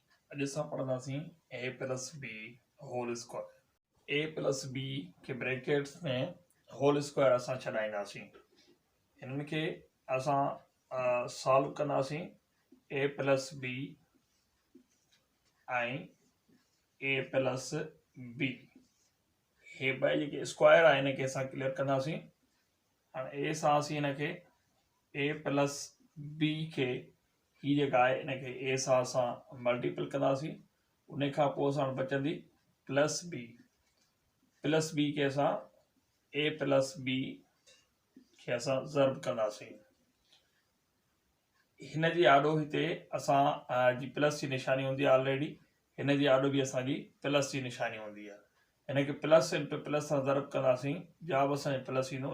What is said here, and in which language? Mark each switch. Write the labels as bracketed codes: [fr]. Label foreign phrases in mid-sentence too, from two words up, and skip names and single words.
[sd] अॼु असां पढ़ंदासीं [en] a plus b whole square. a plus b [sd] के ब्रैकेट्स में [en] whole square [sd] असां छॾाईंदासीं। हिननि खे असां सॉल्व कंदासीं। [en] a plus b [sd] ऐं [en] a plus b [sd] हे ॿई जेके स्क्वायर आहे हिनखे असां क्लियर कंदासीं। हाणे a सां असीं हिनखे [en] a plus b [sd] खे ही जेका आहे हिनखे a सां असां मल्टीपल कंदासीं। उन खां पोइ असां बचंदी [en] plus b [sd] खे असां [en] a plus b [sd] खे असां ज़र्ब कंदासीं। हिन जी आॾो हिते असां जी प्लस जी निशानी हूंदी आहे ऑलरेडी। हिन जी आॾो बि असांजी प्लस जी निशानी हूंदी आहे। हिनखे [en] plus into plus [sd] सां ज़र्ब कंदासीं, जवाबु असांजो प्लस ईंदो।